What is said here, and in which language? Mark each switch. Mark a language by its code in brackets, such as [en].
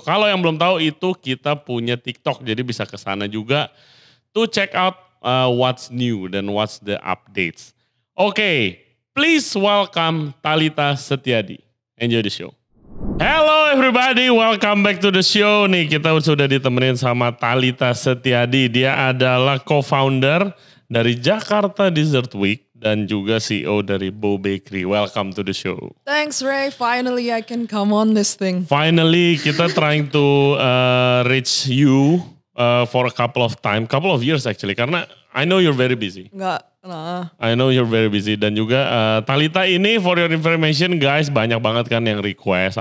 [id] Kalau yang belum tahu itu kita punya TikTok, jadi bisa ke sana juga [en] to check out what's new [id] dan [en] what's the updates. Okay, please welcome Thalita Setiadi. Enjoy the show. Hello everybody, welcome back to the show. [id] Nih kita sudah ditemenin sama Thalita Setiadi. Dia adalah co-founder dari Jakarta Dessert Week dan juga CEO dari Bow Bakery. [en] Welcome to the show. Thanks Ray, finally I can come on this thing. Finally kita trying to reach you for a couple of years actually. Karena I know you're very busy. I know you're very busy. [id] Dan juga Thalita ini [en] for your information guys, [id] banyak banget kan yang request.